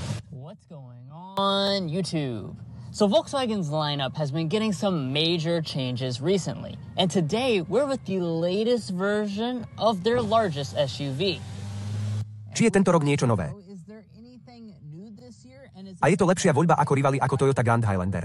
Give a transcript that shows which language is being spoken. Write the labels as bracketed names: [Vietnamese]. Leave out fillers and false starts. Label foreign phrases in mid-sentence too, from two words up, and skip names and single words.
[English] What's going on YouTube? So Volkswagen's lineup has been getting some major changes recently, and today we're with the latest version of their largest SUV. [Slovak] Či je tento rok niečo nové? A je to lepšia voľba ako rivali ako Toyota Grand Highlander?